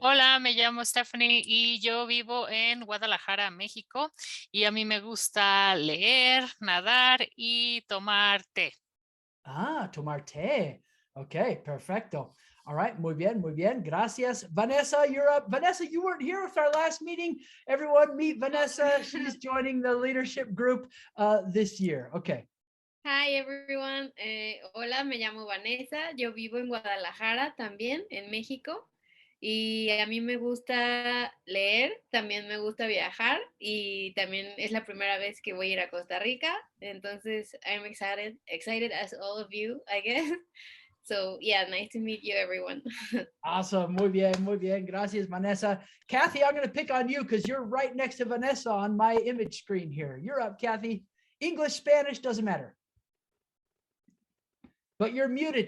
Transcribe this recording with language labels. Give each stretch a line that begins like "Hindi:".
Spanish: Hola, me llamo Stephanie y yo vivo en Guadalajara, México. Y a mí me gusta leer, nadar y tomar té. Ah, tomar té. Okay, perfecto.
English: All right,
Spanish: muy bien, gracias.
English: Vanessa, you're up. Vanessa, you weren't here with our last meeting. Everyone meet Vanessa. She's joining the leadership group this year. Okay.
Spanish: Hi everyone, hola, me llamo Vanessa, yo vivo en Guadalajara también, en México, y a mí me gusta leer, también me gusta viajar, y también es la primera vez que voy a ir a Costa Rica, entonces
English: I'm excited as all of you, I guess. So yeah, nice to meet you, everyone. Awesome.
Spanish: Muy bien, muy bien. Gracias, Vanessa.
English: Kathy, I'm going to pick on you because you're right next to Vanessa on my image screen here. You're up, Kathy. English, Spanish, doesn't matter. But you're muted.